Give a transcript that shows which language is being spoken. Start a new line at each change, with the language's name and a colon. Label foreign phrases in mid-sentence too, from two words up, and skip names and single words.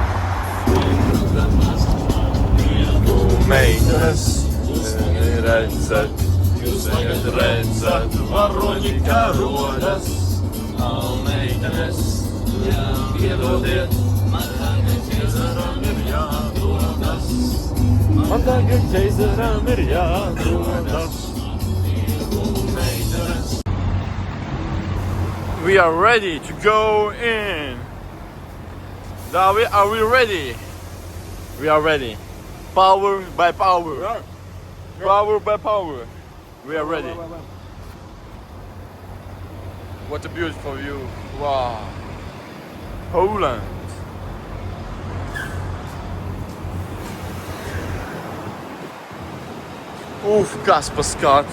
Latvian: Meitenes, jūs redzat, varoņi karodas. Meitenes, piedodiet, man tagad ķeizaram ir jādodas.
English: We are ready to go in. Davi, are we ready? We are ready. Power by power. Power by power. We are ready. What a beautiful view. Wow. Poland.
Latvian: Uf, kas pa skatu.